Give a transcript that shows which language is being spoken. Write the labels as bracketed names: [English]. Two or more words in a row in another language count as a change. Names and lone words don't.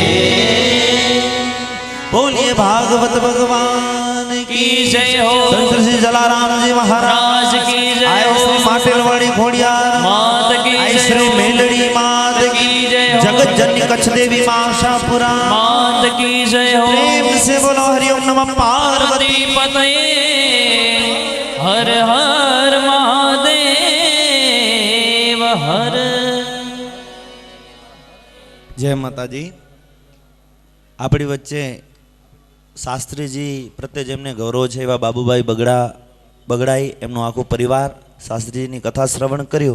[Gujarati] બોલીએ ભાગવત ભગવાન [Hindi] की जय हो. [Gujarati] સંત શ્રી જલારામજી મહારાજ [Hindi] की जय. [Gujarati] આયો માટેલવાડી ખોડિયાર માત [Hindi] की जय. [Gujarati] શ્રી મેલડી માત [Hindi] की जय. [Gujarati] જગત જનની કચ્છ દેવી માં આશાપુરા માત [Hindi] की जय हो. પ્રેમ से बोलो हरिओम [Sanskrit] नमः पार्वती पतये. [Hindi] हर हर महादेव हर. [Gujarati] જય માતાજી. આપણી વચ્ચે શાસ્ત્રીજી પ્રત્યે જેમને ગૌરવ છે એવા બાબુભાઈ બગડાઈ એમનો આખો પરિવાર શાસ્ત્રીજીની કથા શ્રવણ કર્યું.